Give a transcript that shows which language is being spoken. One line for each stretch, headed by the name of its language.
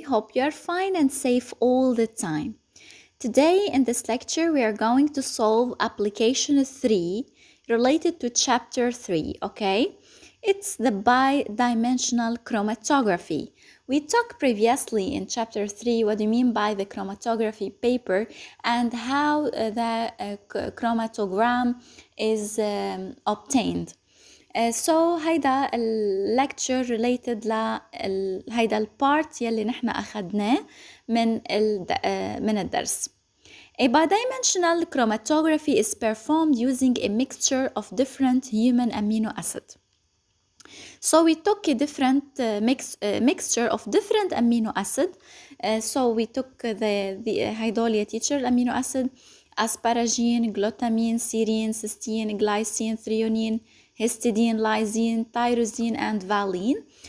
English: Hope you are fine and safe all the time. Today, in this lecture, we are going to solve application 3 related to chapter 3, okay? It's the bidimensional chromatography. We talked previously in chapter 3 what do you mean by the chromatography paper and how the chromatogram is obtained.
Arabic: So هيدا
English: lecture related
Arabic: هيدا البارت يلي نحن أخدناه من الدرس.
English: A bidimensional chromatography is performed using a mixture of different human amino acids. So we took a different mixture of different amino acid. So we took the
Arabic: هيدول يا
English: teacher amino acid asparagine, glutamine, serine, cysteine, glycine, threonine, histidine, lysine, tyrosine and valine.